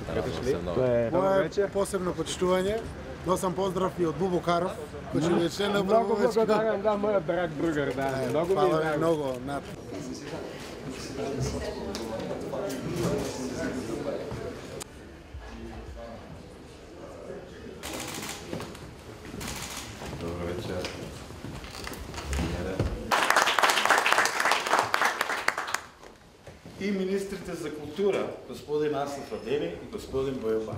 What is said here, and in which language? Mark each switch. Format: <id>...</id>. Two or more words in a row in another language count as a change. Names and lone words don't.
<mk>Мое посебно почитување. Носам поздрав и од Бубо Каров, кој ќе ви член на Много благодарам, да, мојот брат Бругар, да. Многу ми е драго. Много, над.</mk> <bg>Добър вечер.</bg> <mk>И министрите за култура, господин Аслав Адеми и господин Боил Банов.</mk>